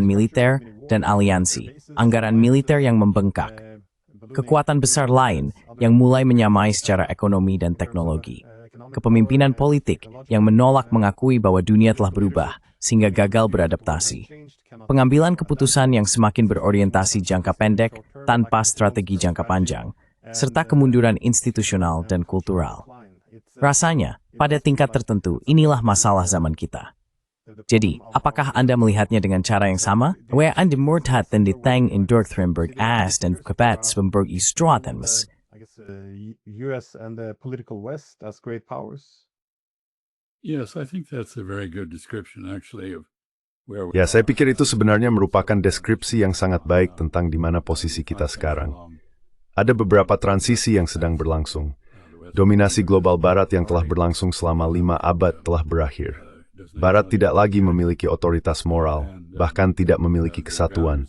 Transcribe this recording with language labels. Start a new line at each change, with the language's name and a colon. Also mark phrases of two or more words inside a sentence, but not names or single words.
Indonesian: militer, dan aliansi, anggaran militer yang membengkak, kekuatan besar lain yang mulai menyamai secara ekonomi dan teknologi, kepemimpinan politik yang menolak mengakui bahwa dunia telah berubah sehingga gagal beradaptasi, pengambilan keputusan yang semakin berorientasi jangka pendek tanpa strategi jangka panjang, serta kemunduran institusional dan kultural. Rasanya, pada tingkat tertentu, inilah masalah zaman kita. Jadi, apakah Anda melihatnya dengan cara yang sama? Where Anda murtad dan ditang in Dorthremberg as dan kebats Bemberg Istroatenmes.
English: I guess U.S. and the political West as great powers. Yes, I think that's a very good description actually of where we
Indonesian: Ya, saya
English: are.
Indonesian: pikir itu sebenarnya merupakan deskripsi yang sangat baik tentang di mana posisi kita sekarang. Ada beberapa transisi yang sedang berlangsung. Dominasi global Barat yang telah berlangsung selama 5 abad telah berakhir. Barat tidak lagi memiliki otoritas moral, bahkan tidak memiliki kesatuan.